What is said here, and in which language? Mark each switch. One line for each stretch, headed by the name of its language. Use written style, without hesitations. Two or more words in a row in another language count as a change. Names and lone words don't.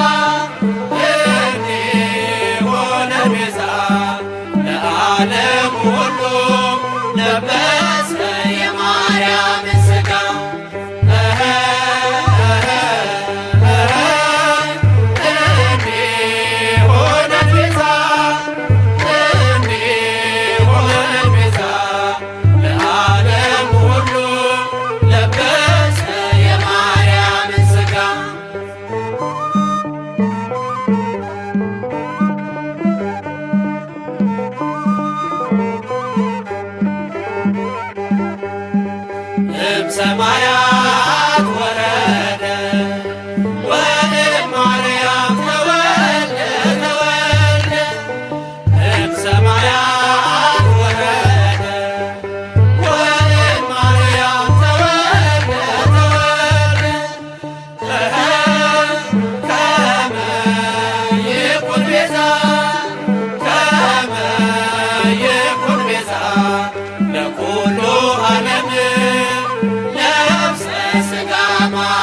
Amharic: እንዲሆነን ቤዛ ለዓለም ሁሉ ለበሰ የማርያምን ሥጋ እንዲሆነን ቤዛ እንዲሆነን ቤዛ ለዓለም ሁሉ ለበሰ የማርያምን ሥጋ
Geez: እምሰማያት ወረደ ወእም ማርያም ተወልደ እምሰማያት ወረደ ወእም ማርያም ተወልደ ከመ ይኩን ቤዛ ከመ ይኩን ቤዛ ለኩሉ ዓለም ለብሰ ሥጋ